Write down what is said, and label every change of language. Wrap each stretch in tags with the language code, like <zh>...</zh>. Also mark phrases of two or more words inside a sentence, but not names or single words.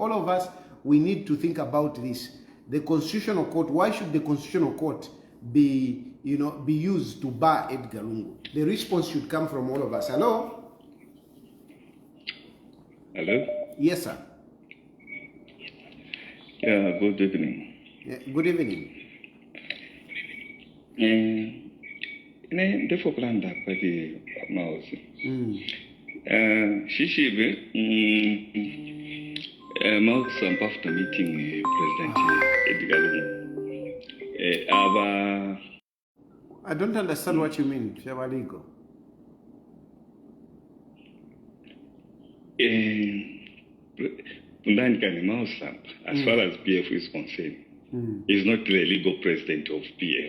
<en>All of us, we need to think about this. The Constitutional Court, why should the Constitutional Court be used to bar Edgar Lungu? The response should come from all of us. Hello? Hello? Yes, sir. Yeah, good evening. Yeah, good evening. Defo planda pagi mausi. Shishibe Mao Sampa after meeting President Edgar Lungu. I don't understand what you mean, Fiabaligo. Mao Sampa, as far as PF is concerned, is not the legal president of PF.</en>